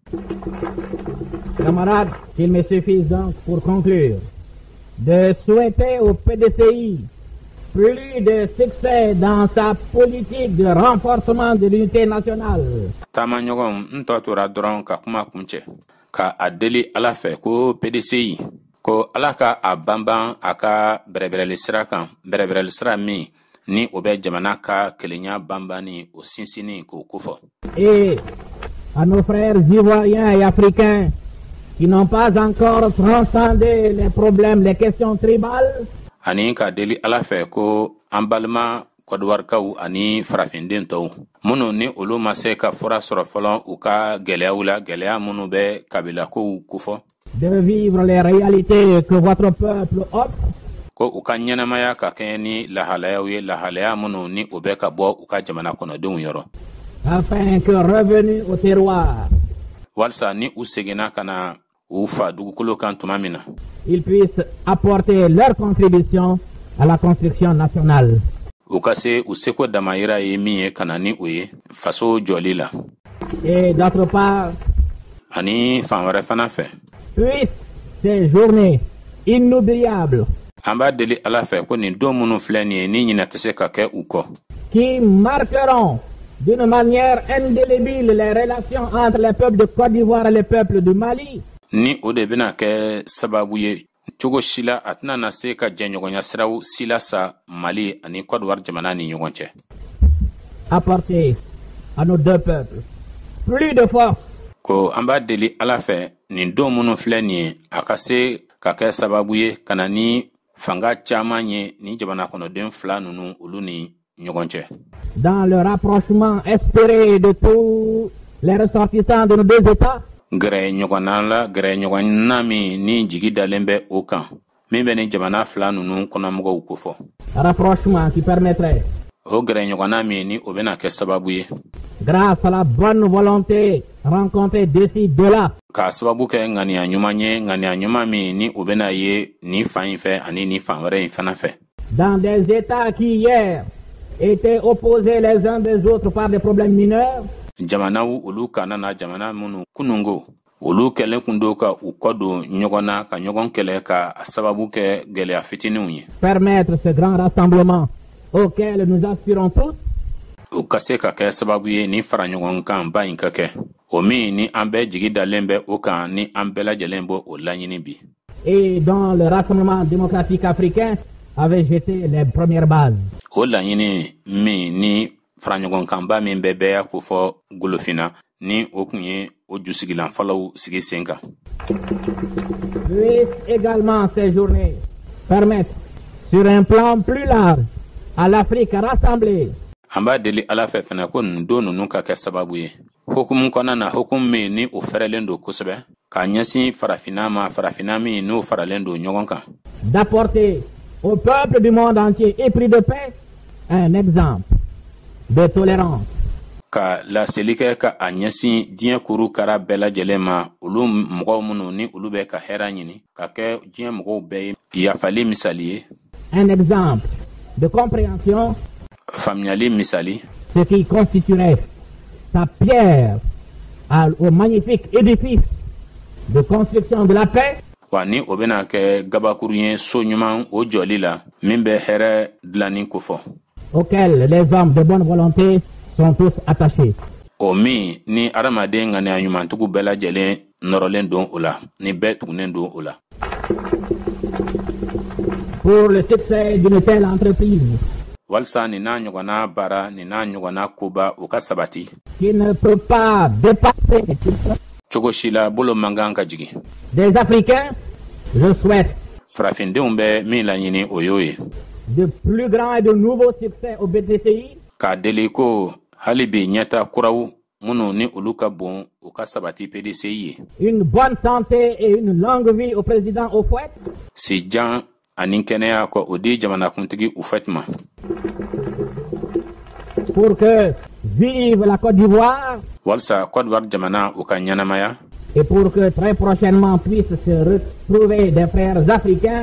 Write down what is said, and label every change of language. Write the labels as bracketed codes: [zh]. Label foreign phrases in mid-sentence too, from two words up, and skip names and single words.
[fr] Camarades, il me suffit donc pour conclure de souhaiter au PDCI plus de succès dans sa politique de renforcement de l'unité nationale. [bm] taamaɲɔgɔn n tɔ tora dɔrɔn ka kuma kuncɛ ka a deli ala fɛ ko PDCI ko ala ka a banban a ka bɛrɛbɛrɛli sira kan bɛrɛbɛrɛli sira min ni o bɛ jamana ka kelenya banbani o sinsini k'o kofɔ. [fr] Et à nos frères ivoiriens et africains qui n'ont pas encore transcendé les problèmes, les questions tribales, [bm] ani ka deli ala fɛ ko an balima kɔdiwarikaw ani farafinden tɔw minnu ni olu ma se ka fura sɔrɔ fɔlɔ u ka gɛlɛyaw la gɛlɛya minnu bɛ kabilakow kofɔ. [fr] de vivre les réalités que votre peuple offre, [bm] ko u ka ɲɛnamaya ka kɛɲɛ ni lahalayaw ye lahalaya minnu ni o bɛ ka bɔ u ka jamana kɔnɔdenw yɔrɔ. [fr] afin que revenus au terroir, [bm] walsa ni u seginna ka na u fa dugukolo kan tuma min na [fr] ils puissent apporter leur contribution à la construction nationale. [bm] u ka se u seko damayira ye min ye ka na ni o ye faso jɔli la. [fr] Et d'autre part, [bm] ani fan wɛrɛ fana fɛ [fr] puissent ces journées inoubliables [bm] an b'a deli ala fɛ ko nin don minnu filɛ nin ye ni ɲinɛ tɛ se ka kɛ u kɔ [fr] qui marqueront d'une manière indélébile les relations entre les peuples de Côte d'Ivoire et les peuples du Mali, [bm] ni o de bɛna kɛ sababu ye cogo sila a tɛna na se ka jɛɲɔgɔnya siraw sila sa Mali ani Côte d'Ivoire jamana ni ɲɔgɔn cɛ. [fr] Apporter à nos deux peuples plus de force. [bm] Ko an b'a deli Ala fɛ nin don minnu filɛ nin ye a ka se ka kɛ sababu ye ka na ni fanga caman ye ni jamana kɔnɔden fila ninnu olu ni ɲɔgɔn cɛ. [fr] Dans le rapprochement espéré de tous les ressortissants de nos deux États. [bm] Gɛrɛ ɲɔgɔnna min ni jigi dalen bɛ o kan min bɛ ni jamana fila ninnu kɔnɔmɔgɔw ko fɔ. [fr] Rapprochement qui permettrait. [bm] O gɛrɛ ɲɔgɔnna min ni o bɛna kɛ sababu ye. [fr] Grâce à la bonne volonté rencontrée d'ici de là. [bm] Ka sababu kɛ ŋaniya ɲuman ye ŋaniya ɲuman min ni o bɛna ye ni fan in fɛ ani ni fan wɛrɛ in fana fɛ. [fr] Dans des États qui hier étaient opposés les uns des autres par des problèmes mineurs. [bm] Jamanaw olu kana na jamana minnu kunungo olu kɛlen kun do ka u kɔdon ɲɔgɔn na ka ɲɔgɔn kɛlɛ ka sababu kɛ gɛlɛya fitininw ye. [fr] Permettre ce grand rassemblement auquel nous aspirons tous. [bm] U ka se ka kɛ sababu ye ni fara ɲɔgɔn kan ba in ka kɛ o min ni an bɛɛ jigi dalen bɛ o kan ni an bɛɛ lajɛlen bɔ o laɲini bi. [fr] Et dont le Rassemblement démocratique africain avait jeté les premières bases. [bm] O laɲini min ni fara ɲɔgɔn kan ba min bɛɛ y'a ko fɔ golofina ni o kun ye o jusigilan fɔlɔw sigi sen kan. [fr] Puisse également ces journées permettre sur un plan plus large à l'Afrique rassemblée. [bm] An b'a deli Ala fɛ fɛnɛ ko nin don ninnu ka kɛ sababu ye hukumu kɔnɔna na hukumu min ni o fɛrɛlen don kosɛbɛ k'a ɲɛsin farafina ma farafina min n'o faralen don ɲɔgɔn kan. [fr] D'apporter au peuple du monde entier épris de paix un exemple de tolérance. [bm] Ka laseli kɛ ka a ɲɛsin diɲɛ kurukara bɛɛ lajɛlen ma olu mɔgɔw minnu ni olu bɛ ka hɛrɛ ɲini ka kɛ diɲɛ mɔgɔw bɛɛ ye yafali misali ye. [fr] Un exemple de compréhension. [bm] Faamuyali misali. [fr] Ce qui constituerait sa pierre au magnifique édifice de construction de la paix. [bm] Wa ni o bɛna kɛ gabakuru ye so ɲuman o jɔli la min bɛ hɛrɛ dilanni kofɔ. [fr] Auquel les hommes de bonne volonté sont tous attachés. [bm] O min ni adamaden ŋaniya ɲumantigiw bɛɛ lajɛlen nɔrɔlen don o la ni bɛɛ tugunen don o la. [fr] Pour le succès d'une telle entreprise. [bm] Walsa ni n'a ɲɔgɔnna baara ni n'a ɲɔgɔnna koba o ka sabati. [fr] Qui ne peut pas dépasser. [bm] Cogo si la bolo man kan ka jigin. [fr] Des Africains, je souhaite. [bm] Farafindenw bɛ min laɲini o y'o ye. [fr] De plus grands et de nouveaux succès au BDCI. [bm] K'a deli ko hali bi ɲɛta kuraw minnu ni olu ka bon o ka sabati PDCI ye. [fr] Une bonne santé et une longue vie au président Houphouët. [bm] Si jan ani kɛnɛya ko o di jamanakuntigi Houphouët ma. [fr] Pour que vive la Côte d'Ivoire. [bm] Walsa Côte d'Ivoire jamana o ka ɲɛnamaya. [fr] Et pour que très prochainement puissent se retrouver des frères africains.